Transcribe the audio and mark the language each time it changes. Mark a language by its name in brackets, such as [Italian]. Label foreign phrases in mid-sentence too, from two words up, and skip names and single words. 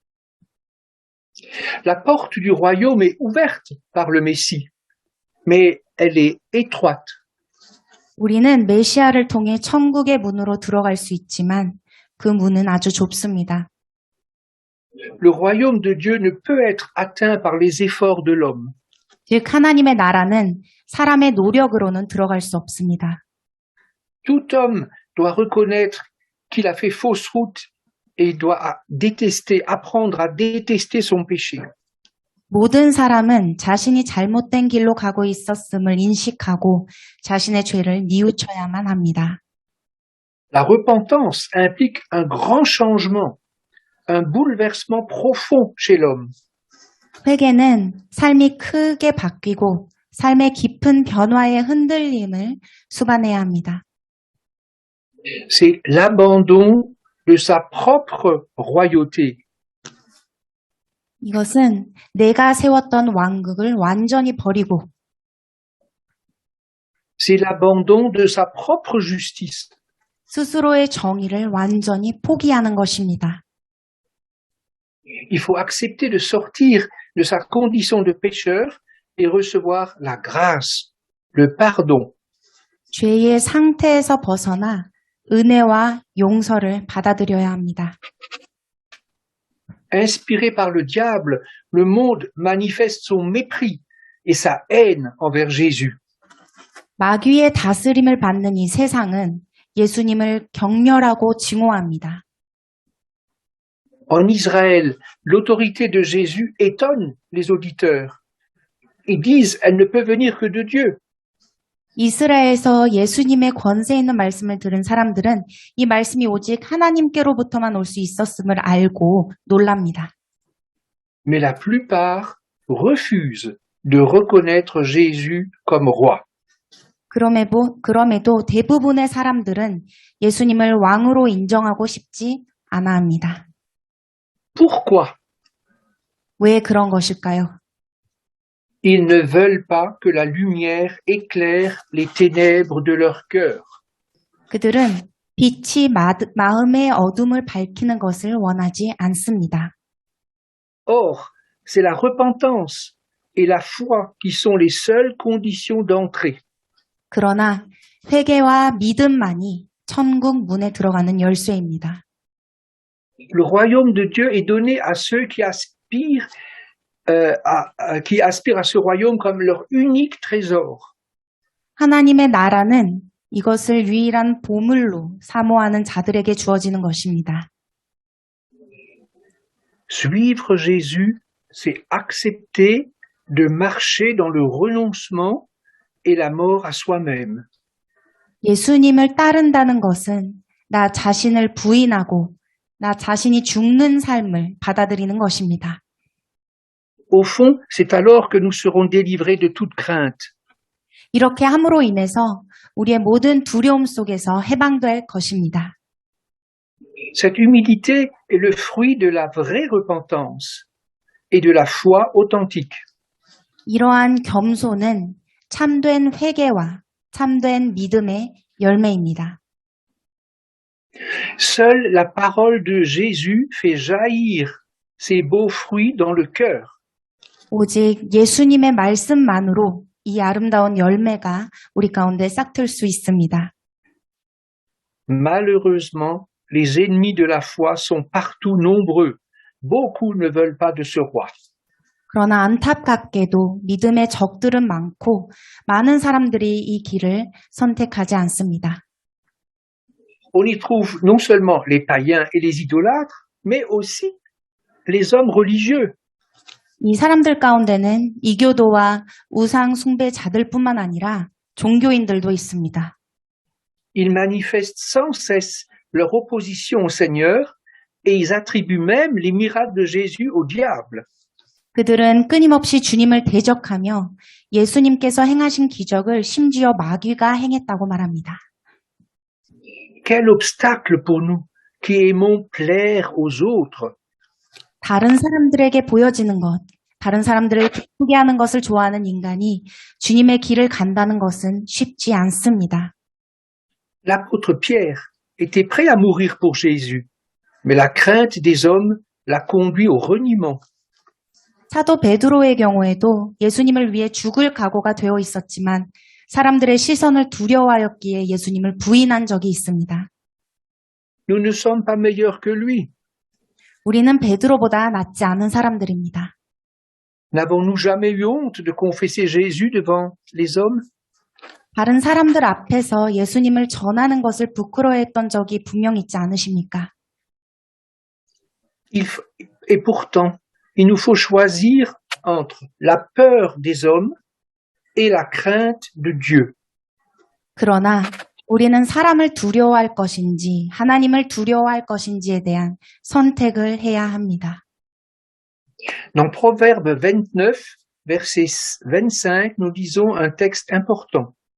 [French] La porte du royaume est ouverte par le Messie, mais elle est étroite. [Korean] 우리는 메시아를 통해 천국의 문으로 들어갈 수 있지만 그 문은 아주 좁습니다. [French] Le royaume de Dieu ne peut être atteint par les efforts de l'homme. [Korean] 즉 하나님의 나라는 사람의 노력으로는 들어갈 수 없습니다. [French] Tout homme doit reconnaître qu'il a fait fausse route et doit apprendre à détester son péché. [Korean] 모든 사람은 자신이 잘못된 길로 가고 있었음을 인식하고 자신의 죄를 뉘우쳐야만 합니다. [French] La repentance implique un grand changement, un bouleversement profond chez l'homme. [Korean] 회개는 삶이 크게 바뀌고 삶의 깊은 변화의 흔들림을 수반해야 합니다. [French] C'est l'abandon de sa propre royauté. [Korean] 이것은 내가 세웠던 왕국을 완전히 버리고 [French] C'est l'abandon de sa propre justice. [Korean] 스스로의 정의를 완전히 포기하는 것입니다. [French] Il faut accepter de sortir de sa condition de pécheur et recevoir la grâce, le pardon. [Korean] 죄의 상태에서 벗어나 은혜와 용서를 받아들여야 합니다. [French] Inspiré par le diable, le monde manifeste son mépris et sa haine envers Jésus. [Korean] 마귀의 다스림을 받는 이 세상은 예수님을 경멸하고 증오합니다. [French] En Israël, l'autorité de Jésus étonne les auditeurs. Ils disent, elle ne peut venir que de Dieu. [Korean] 이스라엘에서 예수님의 권세 있는 말씀을 들은 사람들은 이 말씀이 오직 하나님께로부터만 올 수 있었음을 알고 놀랍니다. [French] Mais la plupart refusent de reconnaître Jésus comme roi. [Korean] 그럼에도 대부분의 사람들은 예수님을 왕으로 인정하고 싶지 않아 합니다. [French] Pourquoi? [Korean] 왜 그런 것일까요? [French] Ils ne veulent pas que la lumière éclaire les ténèbres de leur cœur. [Korean] 그들은 빛이 마음의 어둠을 밝히는 것을 원하지 않습니다. [French] Or, c'est la repentance et la foi qui sont les seules conditions d'entrée. [Korean] 그러나 회개와 믿음만이 천국 문에 들어가는 열쇠입니다. [French] Le royaume de Dieu est donné à ceux qui aspirent à ce royaume comme leur unique trésor. [Korean] 하나님의 나라는 이것을 유일한 보물로 사모하는 자들에게 주어지는 것입니다. [French] Suivre Jésus, c'est accepter de marcher dans le renoncement et la mort à soi-même. [Korean] 예수님을 따른다는 것은 나 자신을 부인하고 나 자신이 죽는 삶을 받아들이는 것입니다. [French] Au fond, c'est alors que nous serons délivrés de toute crainte. [Korean] 이렇게 함으로 인해서 우리의 모든 두려움 속에서 해방될 것입니다. [French] Cette humilité est le fruit de la vraie repentance et de la foi authentique. [Korean] 이러한 겸손은 참된 회개와 참된 믿음의 열매입니다. [French] Seule la parole de Jésus fait jaillir ces beaux fruits dans le cœur. [Korean] 오직 예수님의 말씀만으로 이 아름다운 열매가 우리 가운데 싹틀 수 있습니다. [French] Malheureusement, les ennemis de la foi sont partout nombreux. Beaucoup ne veulent pas de ce roi. [Korean] 그러나 안타깝게도 믿음의 적들은 많고 많은 사람들이 이 길을 선택하지 않습니다. [French] On y trouve non seulement les païens et les idolâtres, mais aussi les hommes religieux. [Korean] 이 사람들 가운데는 이교도와 우상 숭배자들뿐만 아니라 종교인들도 있습니다. [French] Ils manifestent sans cesse leur opposition au Seigneur et ils attribuent même les miracles de Jésus au diable. [Korean] 그들은 끊임없이 주님을 대적하며 예수님께서 행하신 기적을 심지어 마귀가 행했다고 말합니다. [French] Quel obstacle pour nous qui aimons plaire aux autres. [Korean] 다른 사람들에게 보여지는 것, 다른 사람들을 기쁘게 하는 것을 좋아하는 인간이 주님의 길을 간다는 것은 쉽지 않습니다. [French] L'apôtre Pierre était prêt à mourir pour Jésus, mais la crainte des hommes l'a conduit au reniement. [Korean] 사도 베드로의 경우에도 예수님을 위해 죽을 각오가 되어 있었지만 사람들의 시선을 두려워하였기에 예수님을 부인한 적이 있습니다. [French] Nous ne sommes pas meilleurs que lui. [Korean] 우리는 베드로보다 낫지 않은 사람들입니다. [French] N'avons-nous jamais eu honte de confesser Jésus devant les hommes? [Korean] 다른 사람들 앞에서 예수님을 전하는 것을 부끄러워했던 적이 분명 있지 않으십니까? [French] Et pourtant, il nous faut choisir entre la peur des hommes et la crainte de Dieu. [Korean] 그러나 우리는 사람을 두려워할 것인지 하나님을 두려워할 것인지에 대한 선택을 해야 합니다. [French] Dans Proverbe 29, verset 25, nous lisons un texte important.